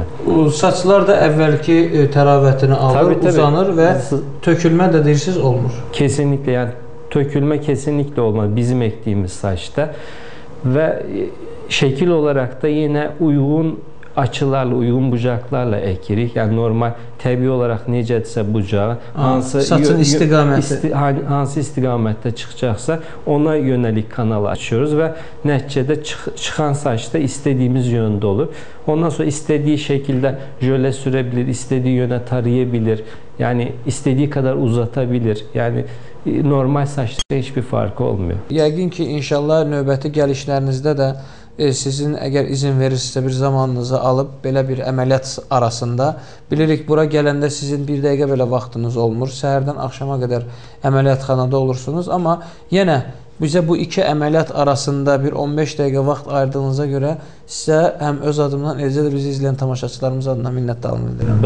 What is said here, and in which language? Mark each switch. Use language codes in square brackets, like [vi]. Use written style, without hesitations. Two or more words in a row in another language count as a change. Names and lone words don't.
[az] Saçlar da əvvəlki təravətini alır, uzanır ve tökülmə de deyirsiniz olmur. [tr] Kesinlikle yani tökülme kesinlikle olmaz bizim ektiğimiz saçta ve şekil olarak da yine uygun açılarla, uygun bucaklarla ekirik. [az] Yani normal təbii olarak necədirsə bucağı, saçın istiqaməti hansı istiqamətdə çıxacaqsa ona [tr] yönelik kanal açıyoruz [az] ve nəticədə çıxan saçda [tr] istediğimiz yönde olur. Ondan sonra istediği şekilde jöle sürebilir, istediği yöne tarayabilir. Yani istediği kadar uzatabilir. Yani normal saçta hiçbir farkı olmuyor. [az] Yəqin ki, inşallah növbəti gəlişlərinizdə də sizin əgər izin verirsinizsə bir zamanınızı alıb belə bir əməliyyat arasında, bilirik bura gələndə sizin bir dəqiqə belə vaxtınız olmur. Səhərdən axşama qədər əməliyyatxanada olursunuz. Amma yenə bizə bu iki əməliyyat arasında bir 15 dəqiqə vaxt ayırdığınıza görə sizə həm öz adımdan, eləcə də bizi izləyən tamaşaçılarımız adına minnətdarlığımı bildirirəm.